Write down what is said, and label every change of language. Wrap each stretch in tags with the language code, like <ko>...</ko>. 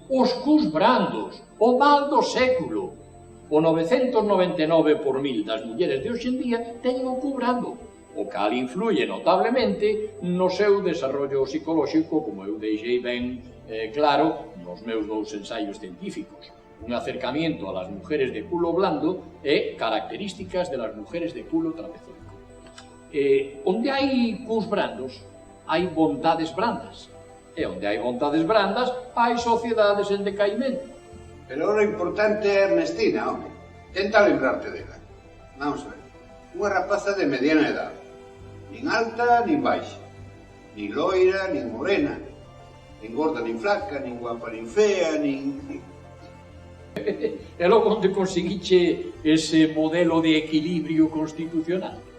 <gl>Os cus brandos, o mal do século. O 999 por 1000 das mulleres de hoxendía teñen o cu brando, o cal influye notablemente no seu desarrollo psicolóxico, como eu deixei ben claro nos meus 2 ensaios científicos.</gl> <es>Un acercamiento a las mujeres de culo blando e características de las mujeres de culo trapezónico.</es> <gl>Onde hai cus brandos, hai vontades brandas. E onde hai vontades brandas, hai sociedades en decaimento. Pero o importante é Ernestina, home. Tenta lembrarte dela. Vamos a ver. Unha rapaza de mediana edade. Nin alta, nin baixa. Nin loira, nin morena. Nin gorda, nin flaca, nin guapa, nin fea, nin... E logo onde conseguiche ese modelo de equilibrio constitucional?</gl>